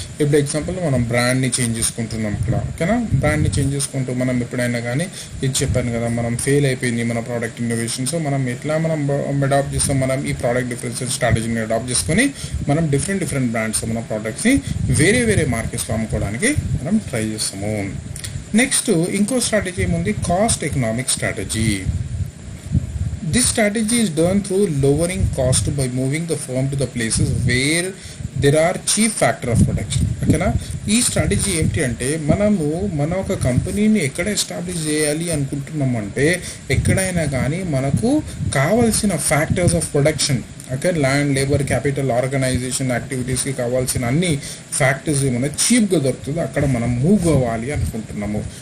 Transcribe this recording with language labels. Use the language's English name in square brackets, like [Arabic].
[Telugu] ఇప్పుడు ఎగ్జాంపుల్ మనం బ్రాండ్ని చేంజ్ చేసుకుంటున్నాం ఇక్కడ ఓకేనా. బ్రాండ్ని చేంజ్ చేసుకుంటూ మనం ఎప్పుడైనా కానీ ఇది చెప్పాను కదా, మనం ఫెయిల్ అయిపోయింది మన ప్రోడక్ట్ ఇన్నోవేషన్. సో మనం ఎట్లా మనం అడాప్ట్ చేస్తాం, మనం ఈ ప్రోడక్ట్ డిఫరెన్షియేషన్ స్ట్రాటజీని అడాప్ట్ చేసుకొని మనం డిఫరెంట్ బ్రాండ్స్ మన ప్రోడక్ట్స్ని వేరే మార్కెట్స్లో అమ్ముకోవడానికి మనం ట్రై చేస్తాము. నెక్స్ట్ ఇంకో స్ట్రాటజీ ఏముంది, cost economic strategy. [English] This strategy is done through lowering cost by moving the firm to the places where there are cheap factor of production ఓకేనా. [Telugu] ఈ స్ట్రాటజీ ఏంటి అంటే మన ఒక కంపెనీని ఎక్కడ ఎస్టాబ్లిష్ చేయాలి అనుకుంటున్నామంటే ఎక్కడైనా కానీ మనకు కావాల్సిన factors of production okay, land, labour, capital, organisation యాక్టివిటీస్కి కావాల్సిన అన్ని ఫ్యాక్టర్స్ ఏమైనా చీప్గా దొరుకుతుందో అక్కడ మనం మూవ్ అవ్వాలి అనుకుంటున్నాము.